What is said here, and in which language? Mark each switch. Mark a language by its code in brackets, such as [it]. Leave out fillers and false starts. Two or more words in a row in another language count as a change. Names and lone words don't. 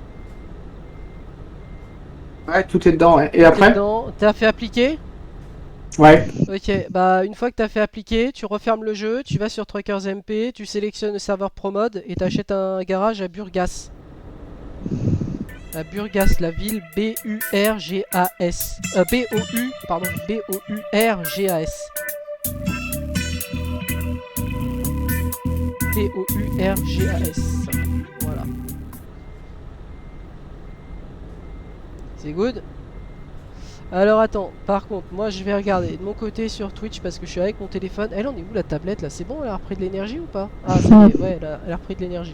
[fr] Ouais, tout est dedans, ouais. Et après? T'as fait appliquer? Ouais. Ok, bah une fois que t'as fait appliquer, tu refermes le jeu, tu vas sur Truckers MP, tu sélectionnes le serveur Pro Mode et t'achètes un garage à Burgas. À Burgas, la ville B-U-R-G-A-S. B-O-U, pardon, B-O-U-R-G-A-S. T-O-U-R-G-A-S. Voilà. C'est good. Alors attends, par contre, moi je vais regarder de mon côté sur Twitch parce que je suis avec mon téléphone. Elle en est où la tablette là? C'est bon, elle a repris de l'énergie ou pas? Ah ça y est, ouais, elle a repris de l'énergie.